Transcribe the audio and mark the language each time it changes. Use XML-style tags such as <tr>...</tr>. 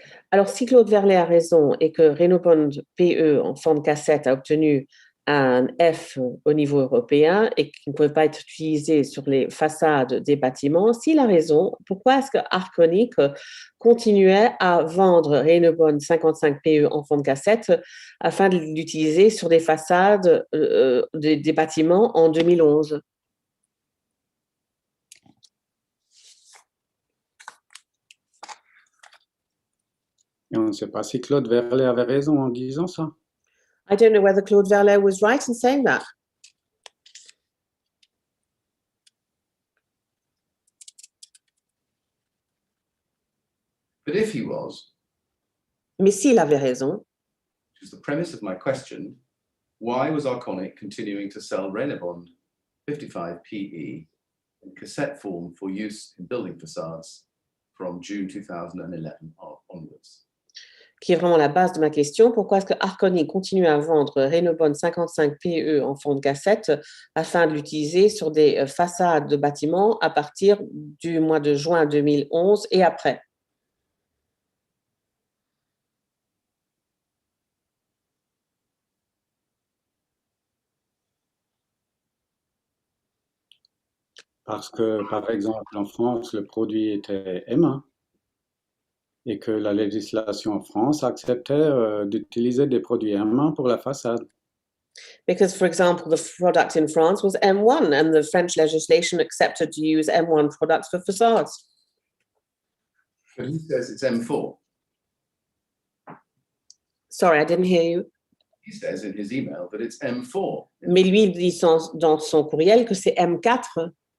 <fr>Alors, si Claude Verlet a raison et que Renobond PE en forme cassette a obtenu un F au niveau européen et qu'il ne pouvait pas être utilisé sur les façades des bâtiments, s'il a raison, pourquoi est-ce que Arconic continuait à vendre Renobond 55 PE en forme cassette afin de l'utiliser sur des façades des bâtiments en 2011? Et on ne sait pas si Claude Verlet avait raison en disant ça.</fr> <en>I don't know whether Claude Verlet was right in saying that. But if he was,</en> <fr>Mais s'il avait raison,</fr> <en>which is the premise of my question, why was Arconic continuing to sell Renabond 55 PE in cassette form for use in building facades from June 2011 onwards?</en> <fr>qui est vraiment la base de ma question, pourquoi est-ce que Arconic continue à vendre Renobond 55 PE en forme cassette afin de l'utiliser sur des façades de bâtiments à partir du mois de juin 2011 et après? Parce que, par exemple, en France, le produit était M1 et que la législation en France acceptait d'utiliser des produits M1 pour la façade.</fr> <en>Because, for example, the product in France was M1 and the French legislation accepted to use M1 products for facades. But he says it's M4. Sorry, I didn't hear you. He says in his email that it's M4.</en> <fr>Mais lui, il dit dans son courriel que c'est M4.</fr>